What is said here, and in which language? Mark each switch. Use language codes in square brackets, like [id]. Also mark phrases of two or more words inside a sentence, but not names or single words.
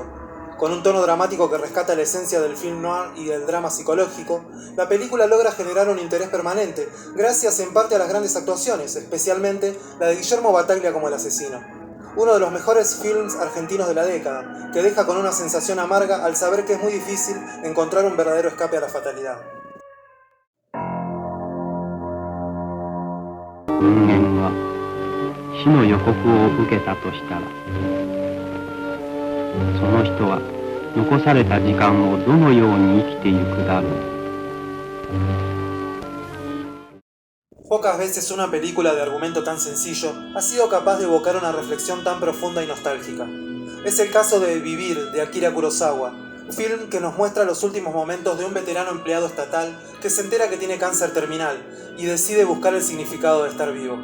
[es] Con un tono dramático que rescata la esencia del film noir y del drama psicológico, la película logra generar un interés permanente, gracias en parte a las grandes actuaciones, especialmente la de Guillermo Battaglia como el asesino. Uno de los mejores films argentinos de la década, que deja con una sensación amarga al saber que es muy difícil encontrar un verdadero escape a la fatalidad. [ja] 人間が死の予告を受けたとしたら、その人は残された時間をどのように生きていくだろう。 [es] Pocas veces una película de argumento tan sencillo ha sido capaz de evocar una reflexión tan profunda y nostálgica. Es el caso de Vivir, de Akira Kurosawa, film que nos muestra los últimos momentos de un veterano empleado estatal que se entera que tiene cáncer terminal y decide buscar el significado de estar vivo.